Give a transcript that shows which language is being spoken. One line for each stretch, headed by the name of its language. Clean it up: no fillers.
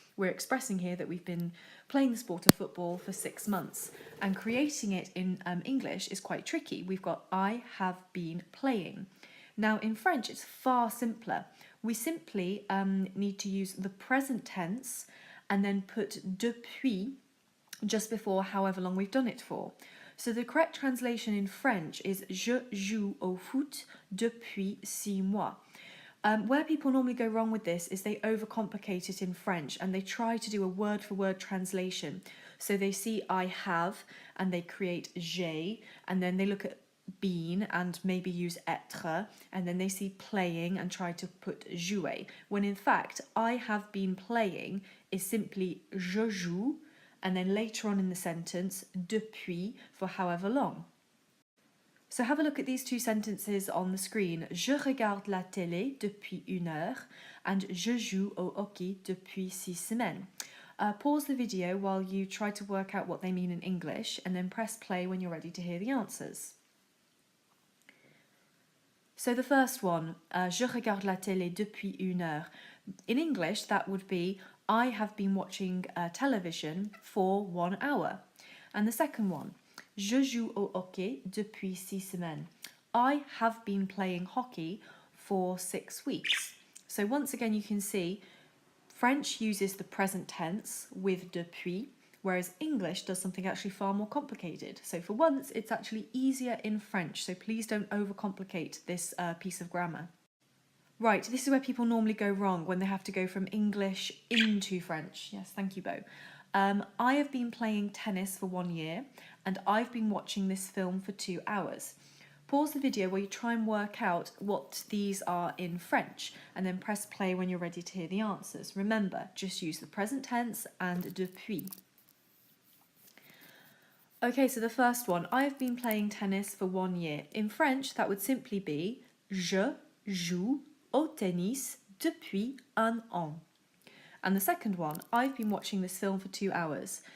English: We're expressing here that we've been playing the sport of football for 6 months, and creating it in English is quite tricky. We've got I have been playing. Now in French it's far simpler. We simply need to use the present tense and then put depuis just before however long we've done it for. So the correct translation in French is
French: Je joue au foot depuis 6 mois.
English: Where people normally go wrong with this is they overcomplicate it in French and they try to do a word-for-word translation. So they see I have and they create j'ai, and then they look at been and maybe use être, and then they see playing and try to put jouer, when in fact I have been playing is simply je joue, and then later on in the sentence depuis for however long. So have a look at these two sentences on the screen.
French: Je regarde la télé depuis 1 heure and je joue au hockey depuis 6 semaines.
English: Pause the video while you try to work out what they mean in English, and then press play when you're ready to hear the answers. So the first one,
French: je regarde la télé depuis 1 heure.
English: In English, that would be I have been watching television for 1 hour. And the second one,
French: je joue au hockey depuis 6 semaines.
English: I have been playing hockey for 6 weeks. So once again, you can see French uses the present tense with depuis, whereas English does something actually far more complicated. So for once, it's actually easier in French, so please don't overcomplicate this piece of grammar. Right, this is where people normally go wrong when they have to go from English into French. Yes, thank you, Bo. I have been playing tennis for 1 year and I've been watching this film for 2 hours. Pause the video where you try and work out what these are in French, and then press play when you're ready to hear the answers. Remember, just use the present tense and depuis. Okay, so the first one, I've been playing tennis for 1 year. In French, that would simply be
French: Je joue au tennis depuis 1 an.
English: And the second one, I've been watching this film for 2 hours.